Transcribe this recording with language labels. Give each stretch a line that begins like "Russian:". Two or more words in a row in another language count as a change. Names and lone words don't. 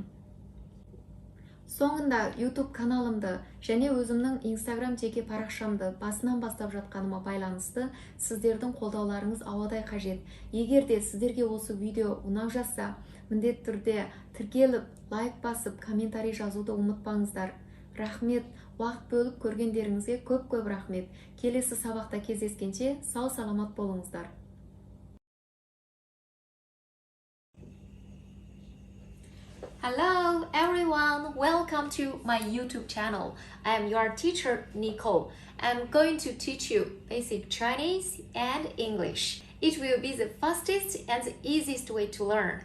Kazakh: Соңында YouTube каналымды және өзімнің Instagram жеке парақшамды басынан бастап жатқаныма байланысты сіздердің қолдауларыңыз ауадай қажет. Егер де сіздерге осы видео ұнап жатса, міндетті түрде тіркеліп, лайк басып, комментарий жазуды ұмытпаңыздар. Рахмет, уақыт бөліп көргендеріңізге көп рахмет. Келесі сабақта кездескенше сау саламат болыңыздар.
English: Hello everyone, welcome to my YouTube channel. I am your teacher Nicole. I'm going to teach you basic Chinese and English. It will be the fastest and the easiest way to learn.